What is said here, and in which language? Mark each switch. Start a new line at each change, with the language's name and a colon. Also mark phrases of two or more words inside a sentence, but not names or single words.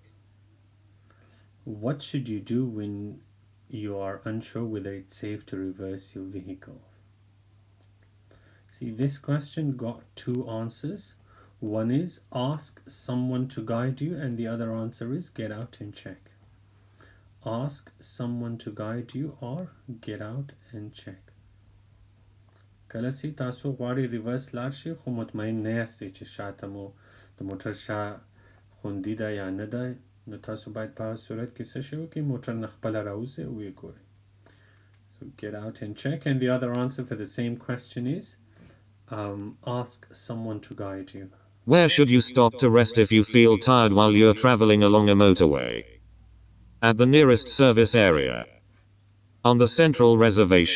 English: What should you do when you are unsure whether it's safe to reverse your vehicle? See, this question got two answers. One is ask someone to guide you, and the other answer is get out and check. Ask someone to guide you or get out and check.
Pashto: کله چې تاسو غواړئ ریورس لاړ شئ خو مطمئن نه یاستئ چې شاته مو د موټر شا خوندي ده یا نه ده، نو تاسو باید په هغه صورت کې څه شی وکړئ؟ موټر نه خپله راوځئ او ویې ګورئ.
English: So get out and check. And the other answer for the same question is ask someone to guide you. Where should you stop to rest if you feel tired while you're traveling along a motorway? At the nearest service area. On the central reservation.